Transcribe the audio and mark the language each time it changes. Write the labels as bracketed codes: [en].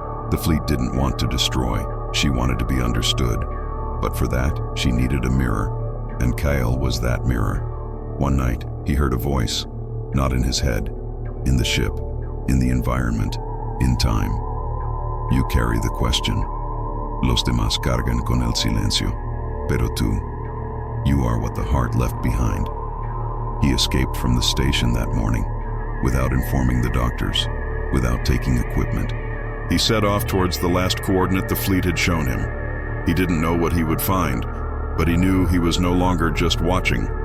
[en] The fleet didn't want to destroy, she wanted to be understood. But for that, she needed a mirror, and Kale was that mirror. One night, he heard a voice, not in his head, in the ship, in the environment, in time. "You carry the question. [es] Los demás cargan con el silencio. Pero tú, [en] you are what the heart left behind." He escaped from the station that morning, without informing the doctors, without taking equipment. He set off towards the last coordinate the fleet had shown him. He didn't know what he would find, but he knew he was no longer just watching.